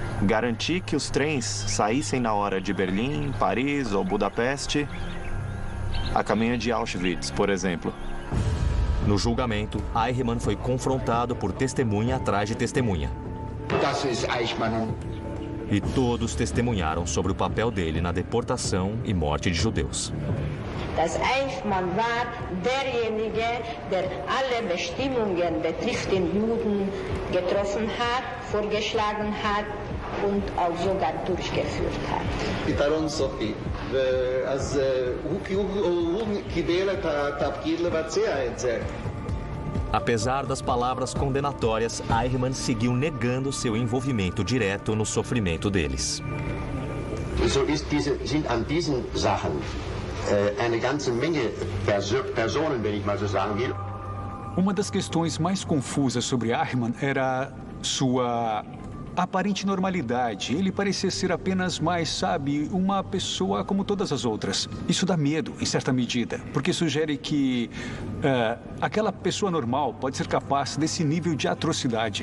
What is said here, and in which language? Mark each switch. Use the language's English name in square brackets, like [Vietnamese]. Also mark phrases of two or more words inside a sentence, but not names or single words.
[Portuguese] Garantir que os trens saíssem na hora de Berlim, Paris ou Budapeste, a caminho de Auschwitz, por exemplo. No julgamento, Eichmann foi confrontado por testemunha atrás de testemunha. E todos testemunharam sobre o papel dele na deportação e morte de judeus. [German] dass Eichmann war derjenige, der alle Bestimmungen betreffend Juden getroffen hat, vorgeschlagen hat und auch sogar durchgeführt hat. [Hebrew] פתרון סופי, אז הוא קיבל את התפקיד לבצע את זה. [Portuguese] Apesar das palavras condenatórias, Eichmann seguiu negando seu envolvimento direto no sofrimento deles. [German] Sind an diesen Sachen eine ganze Menge Personen, wenn ich mal so sagen will. [Portuguese] Uma das questões mais confusas sobre Eichmann era sua aparente normalidade. Ele parecia ser apenas mais, sabe, uma pessoa como todas as outras. Isso dá medo, em certa medida, porque sugere que aquela pessoa normal pode ser capaz desse nível de atrocidade.